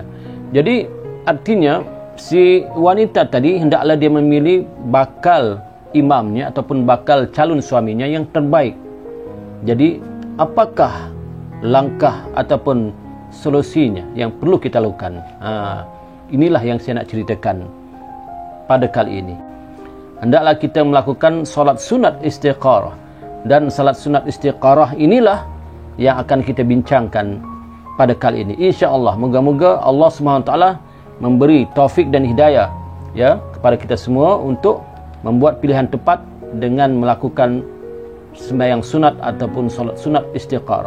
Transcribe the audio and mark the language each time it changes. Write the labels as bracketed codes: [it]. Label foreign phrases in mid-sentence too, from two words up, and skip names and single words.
[ms] Jadi artinya si wanita tadi hendaklah dia memilih bakal imamnya ataupun bakal calon suaminya yang terbaik. Jadi apakah langkah ataupun solusinya yang perlu kita lakukan? Inilah yang saya nak ceritakan pada kali ini. Hendaklah kita melakukan solat sunat istiqarah, dan solat sunat istiqarah inilah yang akan kita bincangkan pada kali ini. InsyaAllah, moga-moga Allah SWT memberi taufik dan hidayah, ya, kepada kita semua untuk membuat pilihan tepat dengan melakukan sembahyang sunat ataupun solat sunat istiqarah.